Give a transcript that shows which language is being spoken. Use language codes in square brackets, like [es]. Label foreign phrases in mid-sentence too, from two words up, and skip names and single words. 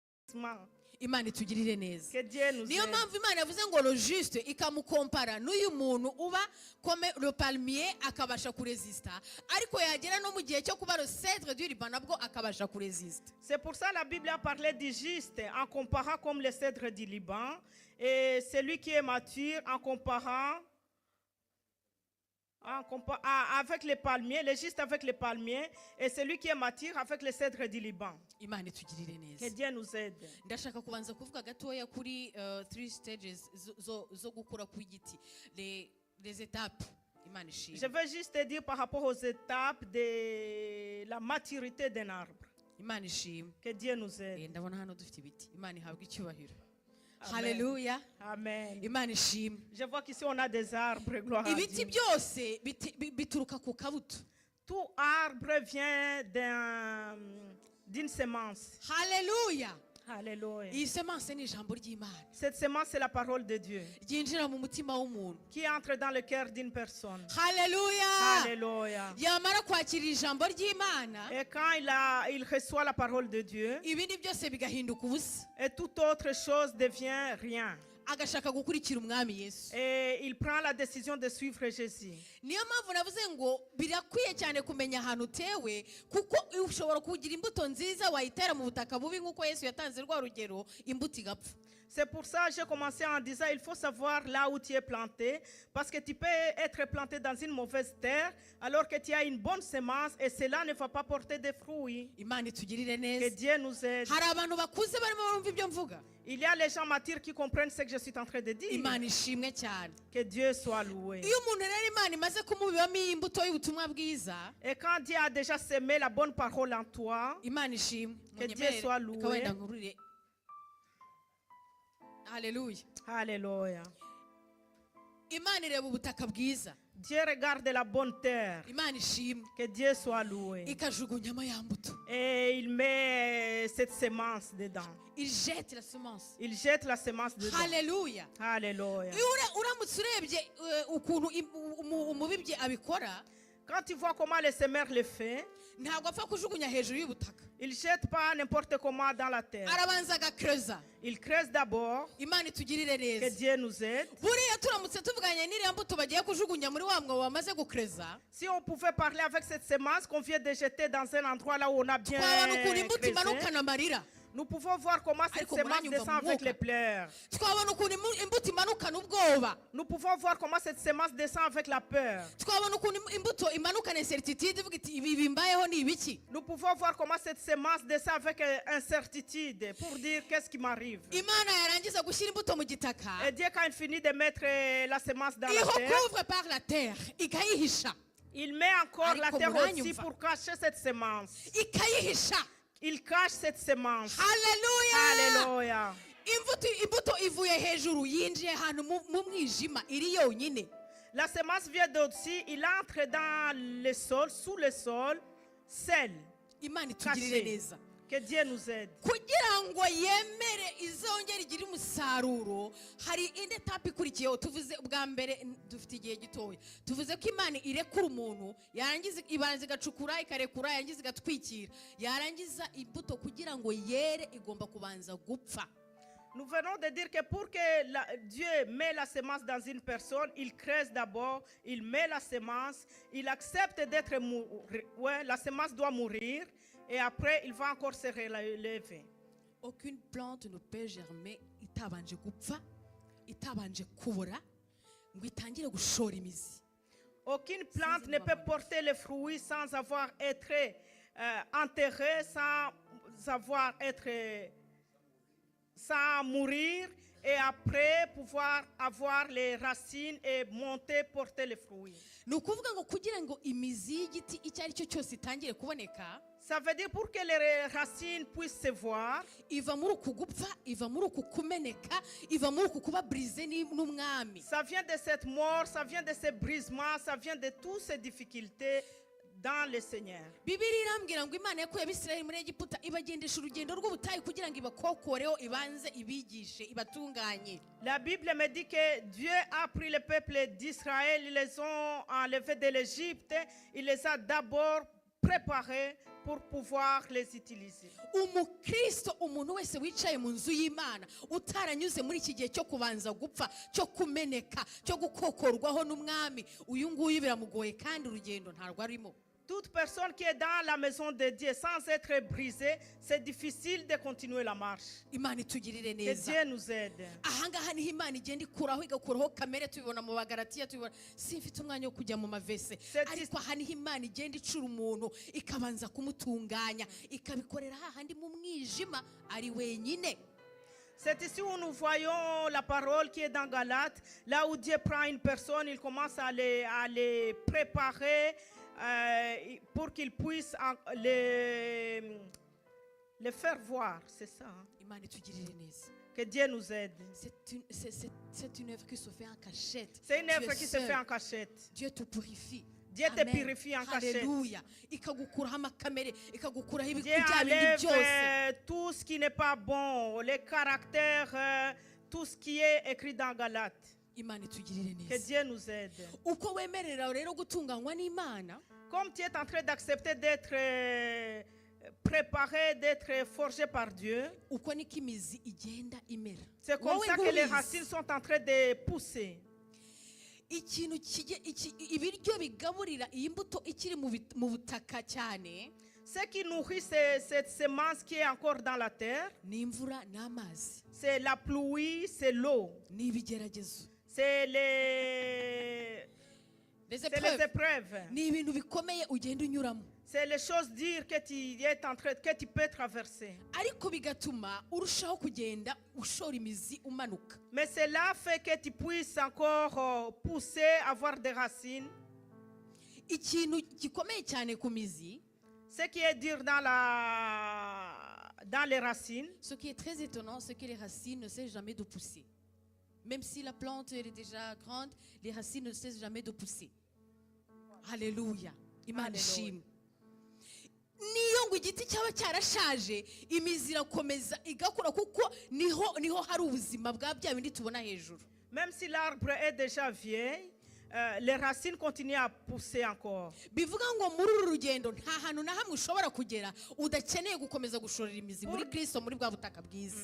[rw] Imana itugirire neza. [fr] Que Dieu nous [rw] Niyo [fr] aide. [rw] mpamvu Imana yavuze ngo [fr] le juste [rw] ikamukompara n'uyu muntu uba [fr] comme le palmier [rw] akabasha kuresista, ariko yagera no mu gihe cyo kuba [fr] le cèdre du Liban [rw] nabwo akabasha kuresista. [fr] C'est pour ça la Bible a parlé du juste en comparant comme le cèdre du Liban, et celui qui est mature en comparant avec les palmiers, le juste avec les palmiers, et celui qui est mature avec le cèdre du Liban. [rw] Imana itugirire [fr] Que [rw] neza. [fr] Dieu nous aide. [rw] Ndashaka kubanza kuvuga gatoya kuri 3 stages zo gukura kw'igiti, [fr] les étapes. [rw] Imana ishimwe. [fr] Je veux juste te dire par rapport aux étapes de la maturité d'un arbre. [rw] Imana ishimwe. [fr] Que Dieu nous aide. [rw] Ndabona hano dufite ibiti. Imana ihabwa icyubahiro. Amen. Hallelujah. Amen. Imana ishimwe. [fr] Je vois qu'ici on a des arbres, gloire à [rw] Ibiti [fr] Dieu. [rw] byose bituruka ku kabuto. [fr] Tout arbre vient d'une semence. Hallelujah. Alléluia. [rw] Iyi semence ni ijambo ry'Imana [fr] Cette semence, c'est la parole de Dieu [rw] ryinjira mu mutima w'umuntu. [fr] qui entre dans le cœur d'une personne. Hallelujah. Alléluia. [rw] Yamara kwakira ijambo ry'Imana, [fr] Et quand il reçoit la parole de Dieu, [rw] ibindi byose bigahinduka ubusa, [fr] et toute autre chose devient rien. [rw] agashaka gukurikira umwami Yesu. [fr] Et il prend la décision de suivre Jésus. [rw] Niyo mpamvu navuze ngo birakwiye cyane kumenya ahantu utewe, kuko ushobora kugira imbuto nziza wayitera mu butaka bubi nk'uko Yesu yatanze rwa rugero, imbuto igapfa. [fr] C'est pour ça que j'ai commencé en disant il faut savoir là où tu es planté, parce que tu peux être planté dans une mauvaise terre alors que tu as une bonne semence et cela ne va pas porter de fruits. [rw] Imana itugirire [fr] Que [rw] neza. [fr] Dieu nous aide. [rw] Hari abantu bakuze barimo barumva ibyo mvuga. [fr] Il y a les gens matures qui comprennent ce que je suis en train de dire. [rw] Imana ishimwe cyane. [fr] Que Dieu soit loué. [rw] Iyo umuntu rero Imana imaze kumubibamo imbuto y'ubutumwa bwiza, [fr] Et quand Dieu a déjà semé la bonne parole en toi, [rw] Imana ishimwe. [fr] Que Dieu soit loué. [rw] Reka wenda nkurure. Haleluya. [fr] alléluia. [rw] Imana ireba ubutaka bwiza. [fr] Dieu regarde la bonne terre. [rw] Imana ishimwe. [fr] Que Dieu soit loué. [rw] Ikajugunyamo ya mbuto. [fr] Et il met cette semence dedans. Il jette la semence. Il jette la semence dedans. Haleluya. Alléluia. [rw] Iyo uramutse urebye ukuntu umubibyi abikora, [fr] Quand tu vois comment le semeur le fait, [rw] ntabwo apfa kujugunya hejuru y'ubutaka. [fr] il ne jette pas n'importe comment dans la terre. [rw] Arabanza agakreza. [fr] Il creuse d'abord. [rw] Imana itugirire [fr] Que [rw] neza. [fr] Dieu nous aide. [rw] Buriya turamutse tuvuganye n'iriya mbuto bagiye kujugunya muri wa mwobo wamaze gukreza, [fr] Si on pouvait parler avec cette semence qu'on vient de jeter dans un endroit là où on a bien [rw] twabona ukuntu imbuto [fr] creusé, [rw] imanukana amarira. [fr] nous pouvons voir comment cette [rw] Ariko [fr] semence [rw] muranyumva [fr] descend [rw] mu [fr] avec [rw] mwuka. [fr] les pleurs. [rw] Twabona ukuntu imbuto imanukana ubwoba. [fr] Nous pouvons voir comment cette semence descend avec la peur. [rw] Twabona ukuntu imbuto imanukana incertitude ivuga iti ibi bimbayeho ni ibiki. [fr] Nous pouvons voir comment cette semence descend avec incertitude pour dire qu'est-ce qui m'arrive. [rw] Imana yarangiza gushyira imbuto mu gitaka, [fr] Et Dieu, quand il finit de mettre la semence dans la terre, [rw] ihocouvre [fr] par la terre, [rw] ikayihisha, [fr] il met encore la [rw] Ariko [fr] terre [rw] muranyumva. [fr] aussi pour cacher cette semence. [rw] ikayihisha. [fr] Il cache cette semence. Haleluya. Alléluia. [rw] Imbuto ivuye hejuru yinjiye ahantu mu mwijima iri yonyine. [fr] La semence vient d'au-dessus, il entre dans le sol, sous le sol, seul, [rw] Imana itugirire [fr] caché. [rw] neza. [fr] Que Dieu nous aide. [rw] Kugira ngo yemere izongera igire umusaruro, hari indi etape ikurikiyeho. Tuvuze bwa mbere, dufite igihe gitoya, tuvuze ko Imana irekura umuntu, yarangiza ibanza igacukura ikarekura, yarangiza igatwikira, yarangiza imbuto kugira ngo yere igomba kubanza gupfa. [fr] Nous venons de dire que pour que Dieu met la semence dans une personne, il creuse d'abord, il met la semence, il accepte d'être mort. Ouais, la semence doit mourir et après il va encore se relever. Aucune plante ne peut germer [rw] itabanje gupfa, itabanje kubora, ngo itangire gushora imizi. [fr] Aucune plante ne peut porter les fruits sans avoir été enterrée, sans mourir et après pouvoir avoir les racines et monter, porter les fruits. [rw] Ni ukuvuga ngo kugira ngo imizi y'igiti icyo ari cyo cyose itangire kuboneka, [fr] Ça veut dire pour que les racines puissent se voir, [rw] iva muri uku gupfa, iva muri uku kumeneka, iva muri uku kuba brise n'umwami. [fr] ça vient de cette mort, ça vient de ces brisements, ça vient de toutes ces difficultés dans le Seigneur. [rw] Bibiliya irambwira ngo Imana yakuye Abisirayeli muri Egiputa ibagendesha urugendo rw'ubutayu kugira ngo ibakokoreho, ibanze ibigishe, ibatunganye. [fr] La Bible me dit que Dieu a pris le peuple d'Israël, ils les ont enlevés de l'Égypte, il les a d'abord préparés pour pouvoir les utiliser. [rw] umukristo umuntu wese wicaye mu nzu y'imana utaranyuze muri iki gihe cyo kubanza gupfa cyo kumeneka cyo gukokorwaho n'umwami uyu nguyu biramugoye kandi urugendo ntarwo arimo. [fr] Toute personne qui est dans la maison de Dieu sans être brisée, c'est difficile de continuer la marche. [rw] Imana itugirire [fr] Que [rw] neza. [fr] Dieu nous aide. [rw] ahangaha niho imana igenda ikuraho igakuraho kamere tubibona mu bagaratiya tubibona simfite umwanya wo kujya mu mavese ariko aha niho imana igenda icura umuntu ikabanza kumutunganya ikabikorera hahandi mu mwijima ari wenyine. [fr] C'est ici où nous voyons la parole qui est dans Galates, là où Dieu prend une personne, il commence à les préparer pour qu'ils puissent les faire voir. C'est ça. Hein? [rw] Imana itugirire neza. [fr] Que Dieu nous aide. C'est une œuvre qui se fait en cachette. C'est une Tu œuvre es qui se seul. fait en cachette. Dieu te purifie. Dieu te Amen. purifie en cachette. Haleluya. [rw] Ikagukuraho amakamere, ikagukuraho [fr] Dieu [rw] bya bindi [fr] enlève [rw] byose. [fr] tout ce qui n'est pas bon, les caractères, tout ce qui est écrit dans Galates. [rw] Imana itugirire [fr] Que [rw] neza. [fr] Dieu nous aide. [rw] Uko wemerera rero gutunganywa n'Imana, [fr] Comme tu es en train d'accepter d'être préparé, d'être forgé par Dieu, [rw] uko niko imizi igenda imera. [fr] c'est comme [rw] Wowe [fr] ça que les [rw] ngubizi. [fr] racines sont en train de pousser. [rw] Ikintu ibiryo bigaburira iyi mbuto ikiri mu butaka cyane [fr] Ce qui nourrit cette semence qui est encore dans la terre, [rw] ni imvura n'amazi, [fr] c'est la pluie, c'est l'eau, [rw] ni ibigeragezo, [fr] c'est les les épreuves, épreuves, [rw] ni ibintu bikomeye ugenda unyuramo, [fr] c'est les choses dures que tu es en train, que tu peux traverser. [rw] ariko bigatuma urushaho kugenda ushora imizi umanuka. [fr] Mais cela fait que tu puisses encore pousser, avoir des racines. [rw] Ikintu gikomeye cyane ku mizi, [fr] Ce qui est dur dans les racines, ce qui est très étonnant, c'est que les racines ne cessent jamais de pousser. Même si la plante elle est déjà grande, les racines ne cessent jamais de pousser. Alléluia. [rw] Imana [fr] Alléluia. [rw] ishimwe. Niyo ngo igiti cyaba cyarashaje imizi irakomeza igakura kuko niho hari ubuzima bwa bya bindi tubona hejuru. [fr] même si l'arbre est déjà vieil, les racines continuent à pousser encore. [rw] Bivuga ngo muri uru rugendo nta hantu na hamwe ushobora kugera udakeneye gukomeza gushorera imizi muri Kristo muri bwa butaka bwiza.